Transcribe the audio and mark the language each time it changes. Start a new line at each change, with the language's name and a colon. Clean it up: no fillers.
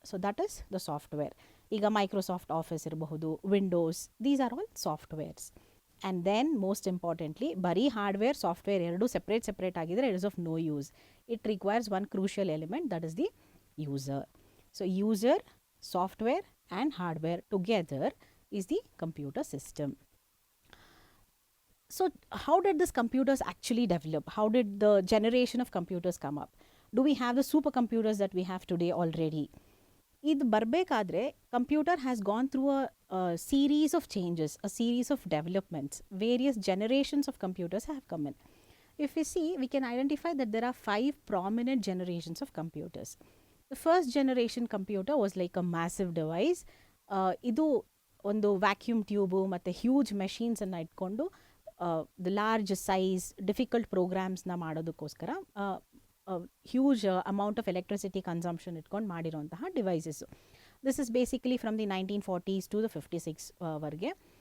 English: So that is the software. ಈಗ Microsoft Office ಇರಬಹುದು, Windows, these are all softwares. And then most importantly,
Kannada: ಬರೀ hardware software ಎರಡು separate ಆಗಿದ್ರೆ
English: It is of no use. It requires one crucial element, that is the user. So user, software and hardware together is the computer system. So how did these computers actually develop? How did the generation of computers come up? Do we have the supercomputers that we have today already?
Kannada: ಇದು ಬರಬೇಕಾದ್ರೆ
English: Computer has gone through a series of changes, a series of developments. Various generations of computers have come in. If we see, we can identify that there are 5 prominent generations of computers. The first generation computer was like a massive device.
Kannada: ಇದು ಒಂದು vacuum tube ಮತ್ತು huge ಮೆಷಿನ್ಸನ್ನು ಇಟ್ಕೊಂಡು the large size difficult ಪ್ರೋಗ್ರಾಮ್ಸ್ನ ಮಾಡೋದಕ್ಕೋಸ್ಕರ huge amount of electricity consumption ಇಟ್ಕೊಂಡು ಮಾಡಿರೋಂತಹ devices.
English: This is basically from the 1940s to the 56 ವರೆಗೆ.